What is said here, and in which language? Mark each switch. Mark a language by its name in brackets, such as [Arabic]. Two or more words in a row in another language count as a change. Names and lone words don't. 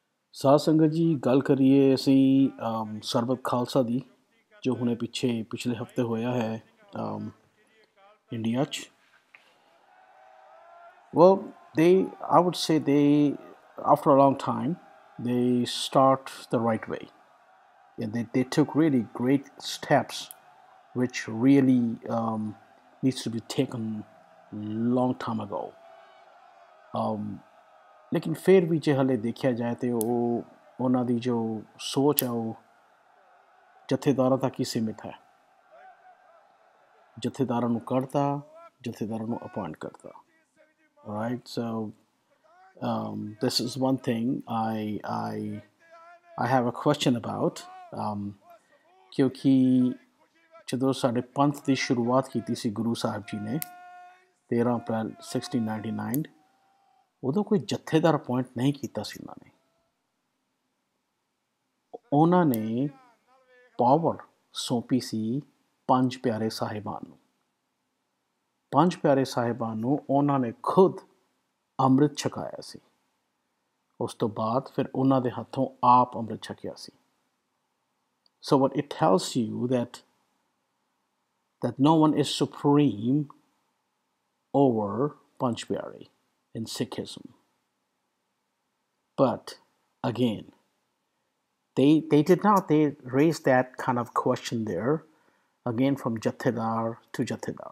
[Punjabi] ਸਾਧ ਸੰਗਤ ਜੀ ਗੱਲ ਕਰੀਏ ਅਸੀਂ ਸਰਬਤ ਖਾਲਸਾ ਦੀ ਜੋ ਹੁਣੇ ਪਿਛਲੇ ਹਫਤੇ ਹੋਇਆ ਹੈ ਇੰਡੀਆ 'ਚ। [English] Well, I would say after a long time, they start the right way. And they took really great steps, which really needs to be taken long time ago. [Hindi] लेकिन फिर भी जे हले देखा जाए तो [Punjabi] ਉਹਨਾਂ ਦੀ ਜੋ ਸੋਚ ਹੈ ਉਹ ਜਥੇਦਾਰਾਂ ਤੱਕ ਹੀ ਸੀਮਿਤ ਹੈ। ਜਥੇਦਾਰਾਂ ਨੂੰ ਕੱਢਤਾ, ਜਥੇਦਾਰਾਂ ਨੂੰ ਅਪਾਇੰਟ ਕਰਤਾ। [English] Right, so this is one thing I have a question about, [Punjabi] ਕਿਉਂਕਿ ਜਦੋਂ ਸਾਡੇ ਪੰਥ ਦੀ ਸ਼ੁਰੂਆਤ ਕੀਤੀ ਸੀ ਗੁਰੂ ਸਾਹਿਬ ਜੀ ਨੇ 13 ਅਪ੍ਰੈਲ 1699, ਉਦੋਂ ਕੋਈ ਜਥੇਦਾਰ ਅਪਾਇੰਟ ਨਹੀਂ ਕੀਤਾ ਸੀ ਉਹਨਾਂ ਨੇ ਪਾਵਰ ਸੌਂਪੀ ਸੀ ਪੰਜ ਪਿਆਰੇ ਸਾਹਿਬਾਨ ਨੂੰ। ਪੰਜ ਪਿਆਰੇ ਸਾਹਿਬਾਨ ਨੂੰ ਉਹਨਾਂ ਨੇ ਖੁਦ ਅੰਮ੍ਰਿਤ ਛਕਾਇਆ ਸੀ। ਉਸ ਤੋਂ ਬਾਅਦ ਫਿਰ ਉਹਨਾਂ ਦੇ ਹੱਥੋਂ ਆਪ ਅੰਮ੍ਰਿਤ ਛਕਿਆ ਸੀ। [English] So what it tells you that no one is supreme over Panch Pyare in Sikhism. But again, they did not, they raised that kind of question there, again from Jathedar to Jathedar.